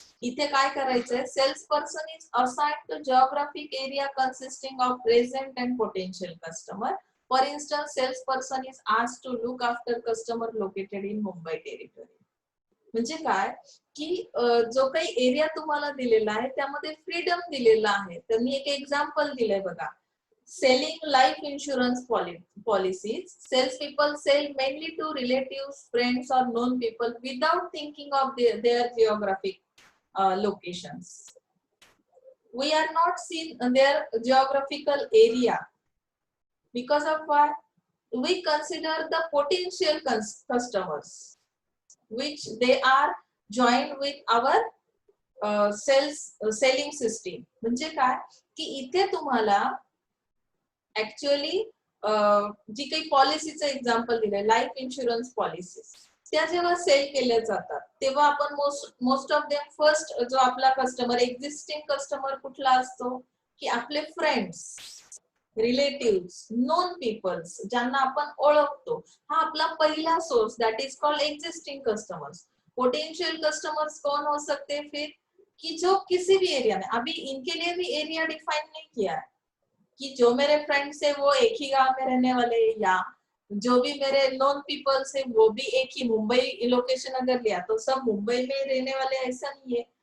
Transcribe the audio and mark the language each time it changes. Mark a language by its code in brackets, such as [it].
[mr] इथे काय करायचंय, [en] Sales person is assigned to geographic area consisting of present and potential customer. For instance, sales person is asked to look after customer located in Mumbai territory. [mr] म्हणजे काय की जो काही area तुम्हाला दिलेला आहे त्यामध्ये फ्रीडम दिलेला आहे। तर मी एक एक्झाम्पल दिलंय बघा, [en] selling life insurance policies, sales people sell mainly to relatives, friends or known people without thinking of their geographic locations. We are not seen in their geographical area because of what we consider the potential customers which they are joined with our selling system। [mr] म्हणजे काय की इथे तुम्हाला actually जी काही पॉलिसीचं example दिलंय, life insurance policies, त्या जेव्हा sale केल्या जातात तेव्हा आपण [en] most of them first [mr] जो आपला कस्टमर, एक्झिस्टिंग कस्टमर कुठला असतो की आपले फ्रेंड्स, रिलेटिव्स, नोन पीपल्स, ज्यांना आपण ओळखतो, हा आपला पहिला source, [en] That is called existing customers. [hi] Potential customers कौन हो सकते हैं फिर कि जो किसी भी एरिया में, अभी इनके लिए भी एरिया डिफाइन नहीं किया है कि जो मेरे फ्रेंड्स है वो एक ही गांव में रहने वाले, या जो भी मेरे नॉन पीपल्स है वो भी एक ही मुंबई लोकेशन अगर लिया तो सब मुंबई में रहने वाले, ऐसा नहीं है।